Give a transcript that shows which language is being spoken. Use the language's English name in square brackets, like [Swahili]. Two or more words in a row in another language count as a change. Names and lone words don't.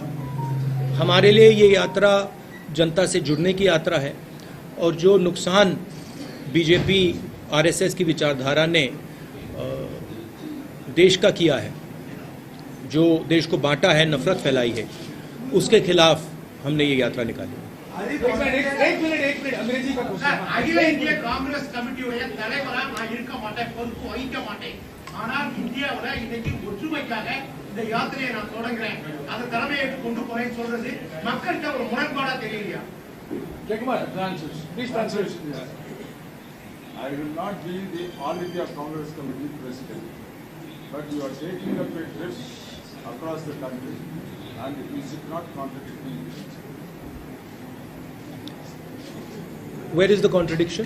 [Hindi] हमारे लिए ये यात्रा जनता से जुड़ने की यात्रा है, और जो नुकसान बीजेपी आरएसएस की विचारधारा ने देश का किया है, जो देश को बांटा है, नफरत फैलाई है, उसके खिलाफ हमने ये यात्रा निकाली। एक मिनट अंग्रेजी का क्वेश्चन। [Tamil] அகில இந்திய காங்கிரஸ் கமிட்டியுடைய தலைவரா நான் இருக்க மாட்டேன், பொறுப்பு வகிக்க மாட்டேன். ஆனால் இந்தியாவுல இன்னைக்கு ஒற்றுமைக்காக இந்த யாத்திரையை நான் தொடங்குறேன், அந்த தலைமையை கொண்டு போறேன்னு சொல்றது மக்கள்கிட்ட ஒரு முரண்பாடா தெரியலையா? [English] Jayakumar, please translate. I will not be the All India Congress Committee president, but you are taking up a trip across the country, and you should not contradict me. Where is the contradiction?